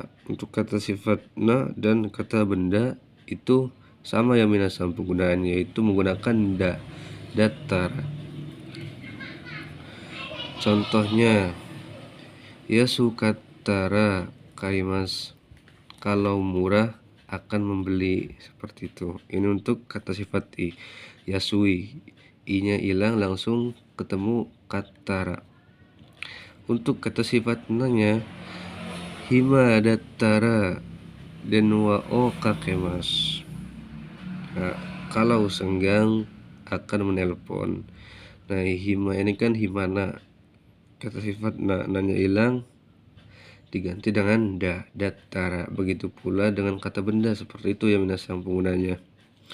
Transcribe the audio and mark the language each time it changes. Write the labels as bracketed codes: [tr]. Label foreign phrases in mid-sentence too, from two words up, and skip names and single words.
[id] Untuk kata sifat na dan kata benda itu sama ya minasan penggunaannya, yaitu menggunakan datar. Contohnya [ja] 安かったら買います, [id] kalau murah akan membeli, seperti itu. Ini untuk kata sifat i. Yasui, i-nya hilang langsung ketemu katara. Untuk kata sifat na-nya [ja] 暇だったら電話をかけます. [id] Nah, kalau senggang akan menelpon. Nah, hima ini kan himana, kata sifat na-nya hilang diganti dengan dattara. Begitu pula dengan kata benda, seperti itu ya minasan penggunanya.